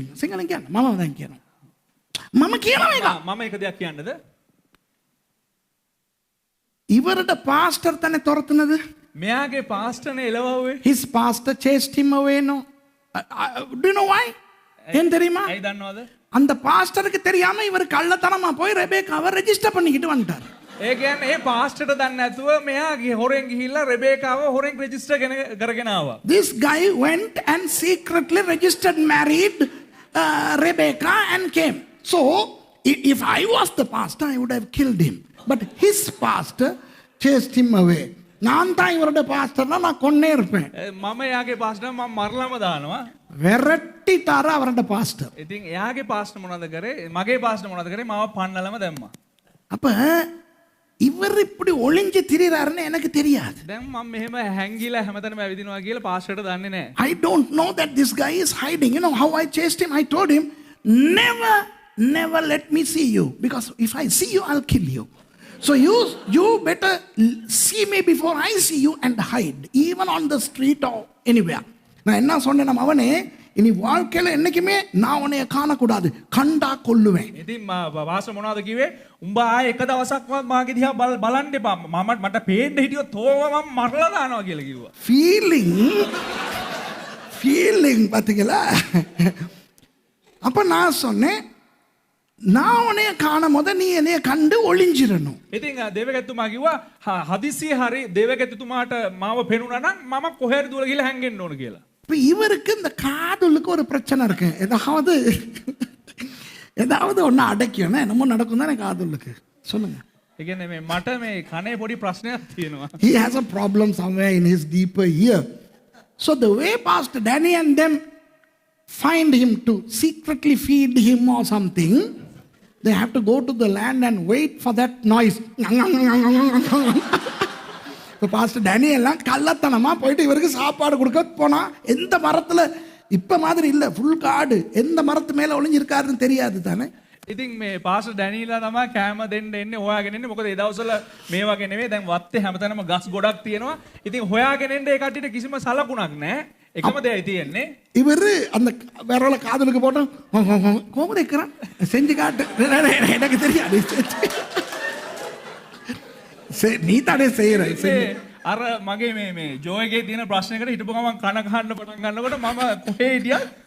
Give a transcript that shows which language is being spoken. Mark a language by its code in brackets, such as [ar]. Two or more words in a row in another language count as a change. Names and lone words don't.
[si] සිංහලෙන් කියන්න. මම දැන් කියනවා. මම කියනවා එක. මම එක දෙයක් කියන්නද? [ta] இவரோட பாஸ்டர் தானே துரத்துனது. [si] මෙයාගේ පාස්ටර්නේ එලවුවේ. [en] His pastor chased him away, no? Do you know why? [ta] ஏன் தெரியுமா? [si] ඇයි දන්නවද? [ta] அந்த பாஸ்டருக்கு தெரியாம இவர் கள்ளத்தனமா போய் ரெபேக்காவை ரெஜிஸ்டர் பண்ணிக்கிட்டு வந்துட்டார். [si] ඒ කියන්නේ ඒ පාස්ටර්ට දන්නේ නැතුව මෙයා හොරෙන් ගිහිල්ලා රෙබේකාව හොරෙන් රෙජිස්ටර් කරගෙන ආවා. [en] This guy went and secretly registered married Rebecca and came. So if I was the pastor I would have killed him. But his pastor chased him away. [ta] நான் தான் இவரோட பாஸ்டர்னா நான் கொன்னே இருப்பேன். [si] මම එයාගේ පාස්ටර් මම මරලම දානවා. [ta] விரட்டிட்டார அவரோட பாஸ்டர். [si] ඉතින් එයාගේ පාස්ටර් මොනවද කරේ? මගේ පාස්ටර් මොනවද කරේ? මාව පන්නලම දැම්මා. [ta] அப்ப இவர் இப்படி ஒளிஞ்சு திரிறாருன்னு எனக்கு தெரியாது. [si] දැන් මම මෙහෙම හැංගිලා හැමතැනම ඇවිදිනවා කියලා පාස්ටර්ට දන්නේ නැහැ. [en] I don't know that this guy is hiding. You know how I chased him? I told him, never let me see you. Because if I see you, I'll kill you. So you better see me before I see you and hide. Even on the street or anywhere. [ta] நான் என்ன சொன்னேன் அவனே இனி வாழ்க்கையில என்னைக்குமே நான் உன்னைய காணக்கூடாது கண்டா கொல்லுவேன். [si] ඉතින් පාස්ටර් මොනවද කිව්වේ? උඹ ආයේ එක දවසක්වත් මාගේ දිහා බලන්න එපා. මට පේන්න හිටියොත් තෝව මම මරලා දානවා කියලා කිව්වා. [ta] ஃபீலிங் பாத்தீங்களா? அப்ப நான் சொன்னேன் நான் உன்னைய காணும் போது நீ என்னைய கண்டு ஒளிஞ்சிரணும். [si] ඉතින් දේවගැතුමා කිව්වා හදිසියෙ හරි දේවගැතුමාට මාව පෙනුණා නම් මම කොහෙද දුවලා ගිහලා හැංගෙන්න ඕන කියලා. [ta] இப்ப இவருக்கு இந்த காதுலுக்கு ஒரு பிரச்சனை இருக்கு. ஏதாவது ஒன்று அடைக்கணும் என்னமோ நடக்கும் தானே காதுலுக்கு. சொல்லுங்க. [si] ඒ කියන්නේ මේ මට මේ කනේ පොඩி ප්‍රශ්නයක් තියෙනවා. [en] He has a problem somewhere in his deeper ear. So the way Pastor Danny and them find him to secretly feed him or something, they have to go to the land and wait for that noise. [ta] இப்போ பாஸ்டர் டேனி எல்லாம் கள்ளத்தனமா போயிட்டு இவருக்கு சாப்பாடு கொடுக்க போனா எந்த மரத்துல இப்ப மாதிரி இல்ல ஃபுல் காடு எந்த மரத்து மேல ஒளிஞ்சிருக்காருன்னு தெரியாது தானே. [si] ඉතින් මේ පාස්ටර් ඩැනීලා තමයි කෑම දෙන්න එන්නේ හොයාගෙන එන්නේ. මොකද ඒ දවස්වල මේ වගේ නෙවෙයි. දැන් වත්තේ හැමතැනම ගස් ගොඩක් තියෙනවා. ඉතින් හොයාගෙන එන්න ඒ කට්ටියට කිසිම සලකුණක් නැහැ. එකම දෙයයි තියෙන්නේ. [ta] இவரு அந்த விரல காதுலுக்கு போட்டு கோமதி இருக்கிறான் செஞ்சு காட்டு எனக்கு தெரியாது. நீ தானே செய்யற. [si] අර මගේ මේ ජෝයගේ තියෙන ප්‍රශ්නයකට හිටපු ගමන් කන ගහන්න පටන් ගන්නකොට මම කොහේ හිටියත්